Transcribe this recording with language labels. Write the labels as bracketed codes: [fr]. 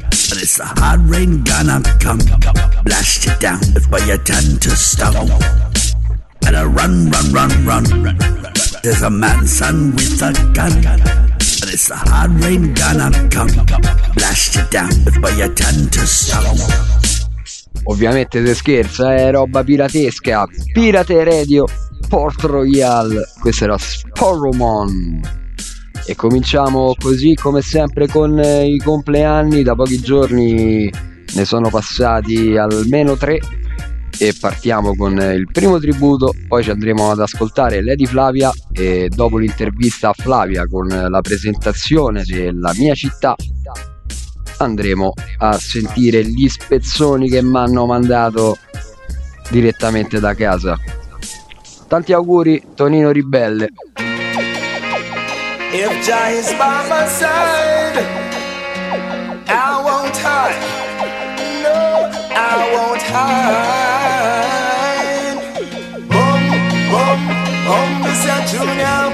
[en] and it's a hard rain gonna come. Blast you down before you turn to stone. Better run, run, run, run. There's a man, son, with a gun. And it's a hard rain gonna come. Blast you down before you turn to stone. [it] Ovviamente se scherza, è roba piratesca. Pirate Radio, Port Royal. Questo era Sporumon. E cominciamo così come sempre con i compleanni. Da pochi giorni ne sono passati almeno tre. E partiamo con il primo tributo. Poi ci andremo ad ascoltare Lady Flavia. E dopo l'intervista a Flavia con la presentazione della mia città, andremo a sentire gli spezzoni che mi hanno mandato direttamente da casa. Tanti auguri, Tonino Ribelle. [en] If Jah is by my side, I won't hide. No, I won't hide. Boom, boom, boom, this a tune ya.